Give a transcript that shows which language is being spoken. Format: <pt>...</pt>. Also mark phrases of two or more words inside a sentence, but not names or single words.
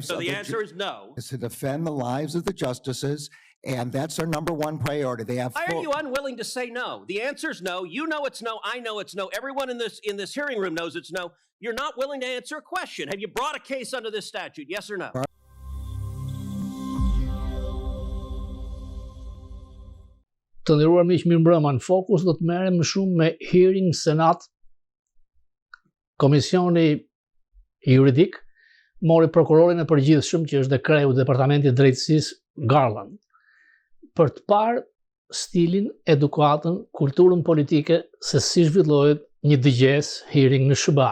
<en>So the answer is no. Is to defend the lives of the justices, and that's their number one priority. They have. Why are you unwilling to say no? The answer is no. You know it's no. I know it's no. Everyone in this hearing room knows it's no. You're not willing to answer a question. Have you brought a case under this statute? Yes or no?</en> <sq>Të nderuar miq, mirëmbrëma. Në Fokus do të merrem më shumë me hearing Senat. Komisioni juridik mori prokurorin e përgjithshëm, që është dhe kreu i Departamentit të Drejtësisë Garland, për të parë stilin, edukatën, kulturën politike se si zhvillohet një dëgjes hearing në SBA.</sq>